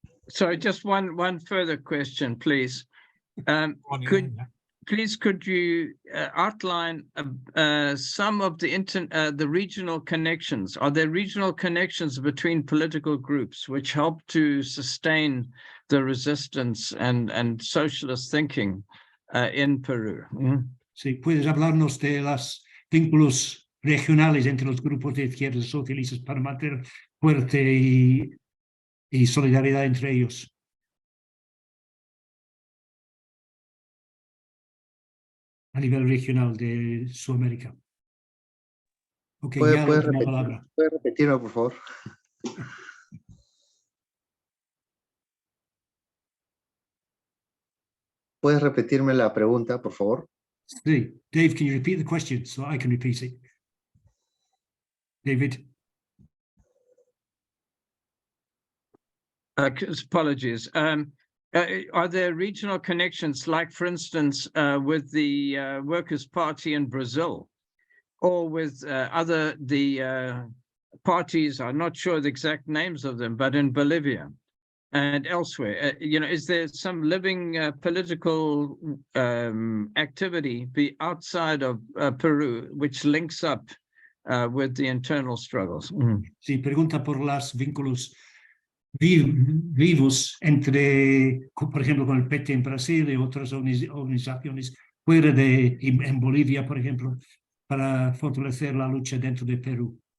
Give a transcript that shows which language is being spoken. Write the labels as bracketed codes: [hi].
[en] Sorry, just one further question, please. Could you outline some of the regional connections? Are there regional connections between political groups which help to sustain the resistance and socialist thinking in Peru? [es] Sí, puedes hablarnos de los vínculos regionales entre los grupos de izquierdas socialistas para mantener fuerte y solidaridad entre ellos. A nivel regional de Sudamérica. Ok, ya la última palabra. ¿Puede repetirme, por favor? ¿Puedes repetirme la pregunta, por favor? Sí. [en] Dave, can you repeat the question so I can repeat it? David? Apologies. Are there regional connections, like, for instance, with the Workers' Party in Brazil, or with the parties? I'm not sure the exact names of them, but in Bolivia and elsewhere. Is there some living political activity outside of Peru which links up with the internal struggles? [es] Sí, pregunta por los vínculos vivos entre, por ejemplo, con el PT en Brasil y otras organizaciones fuera en Bolivia, por ejemplo, para fortalecer la lucha dentro de Perú.